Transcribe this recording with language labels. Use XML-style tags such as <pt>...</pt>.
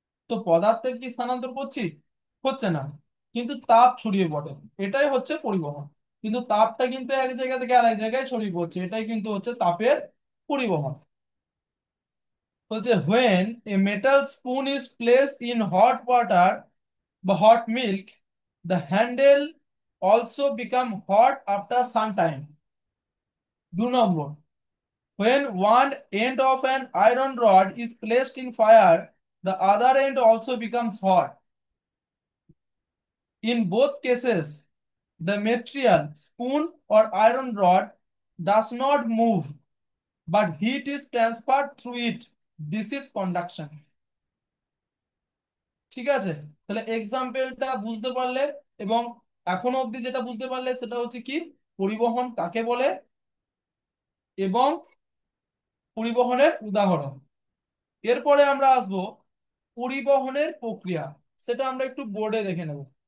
<bn>তো পদার্থের কি স্থানান্তর করছি? হচ্ছে না, কিন্তু তাপ ছড়িয়ে পড়ে, এটাই হচ্ছে পরিবহন। কিন্তু তাপটা কিন্তু এক জায়গা থেকে আরেক জায়গায় ছড়িয়ে পড়ছে, এটাই কিন্তু হচ্ছে তাপের পরিবহন।</bn> <en>বলছে when a metal spoon is placed in hot water বা hot milk, the handle also become hot after some time. 2 নম্বর, when one end of an iron rod is placed in fire, the other end also becomes hot. In both cases, the material, spoon or iron rod, does not move, but heat is transferred through it. This is conduction.</en> <bn>ঠিক আছে, তাহলে এক্সাম্পলটা বুঝতে পারলে, এবং এখনো অবধি যেটা বুঝতে পারলে সেটা হচ্ছে কি, পরিবহন কাকে বলে এবং পরিবহনের উদাহরণ। এরপরে আমরা আসবো পরিবহনের প্রক্রিয়া, সেটা আমরা একটু বোর্ডে দেখে নেব।</bn>